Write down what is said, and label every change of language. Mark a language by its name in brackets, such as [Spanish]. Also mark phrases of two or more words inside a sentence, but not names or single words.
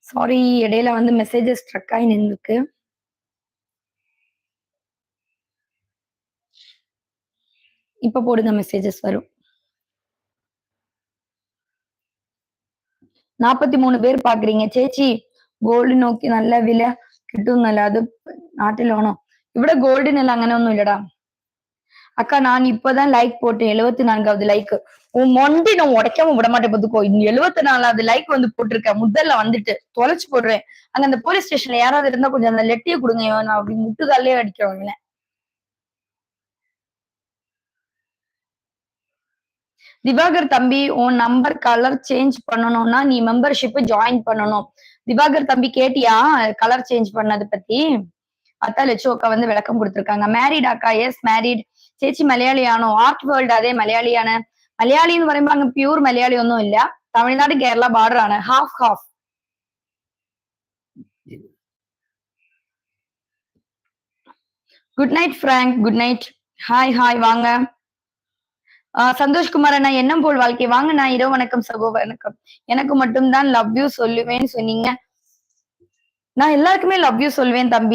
[Tamil] சாரி, இடையில வந்து [English] messages stuck [Tamil] ஆகி நின்றுருக்கு. இப்ப போடுங்க, மெசேஜஸ் வரும். 43 பேர் பாக்குறீங்க. [Malayalam] சேச்சி ഗോൾഡ് നോക്കി നല്ല വില കിട്ടുന്നല്ല അത് നാട്ടിലാണോ? ഇവിടെ ഗോൾഡിനല്ല അങ്ങനെയൊന്നും ഇല്ലടാ. [Tamil] அக்கா நான் இப்பதான் லைக் போட்டேன். 74வது லைக். உன் மொண்டி நான் உடைக்காம விட மாட்டேன் பாத்துக்கோ. 74வது லைக் வந்து போட்டிருக்கேன். முதல்ல வந்துட்டு தொலைச்சு போடுறேன். அங்க அந்த [English] police stationல [Tamil] யாராவது இருந்தா கொஞ்சம் அந்த லெட்டிய கொடுங்க. நான் அப்படி முட்டுக்காலே அடிக்கிறேன். திவாகர் தம்பி, உன் நம்பர் [English] colour change [Tamil] பண்ணணும்னா நீ [English] membership join [Tamil] பண்ணணும். திவாகர் தம்பி கேட்டியா [English] colour change [Tamil] பண்ணது பத்தி? அதான் லட்சு அக்கா வந்து விளக்கம் கொடுத்திருக்காங்க. மேரிட் அக்கா, [English] yes married. [Malayalam] ചേച്ചി മലയാളിയാണോ? ആർട്ട് വേൾഡ്, അതെ മലയാളിയാണ്. മലയാളി എന്ന് പറയുമ്പോ അങ്ങ് പ്യൂർ മലയാളി ഒന്നും ഇല്ല. തമിഴ്നാട് കേരള ബാർഡർ ആണ്. [English] half half. good night Frank. good night. [Tamil] ஹாய் ஹாய் வாங்க. சந்தோஷ்குமார் அண்ணா, எண்ணம் போல் வாழ்க்கை வாங்க. நான் இரவு வணக்கம் சகோ வணக்கம். எனக்கு மட்டும்தான் [English] love you [Tamil] சொல்லுவேன்னு சொன்னீங்க. நான் எல்லாருக்குமே [English] love you [Tamil] சொல்லுவேன் தம்பி.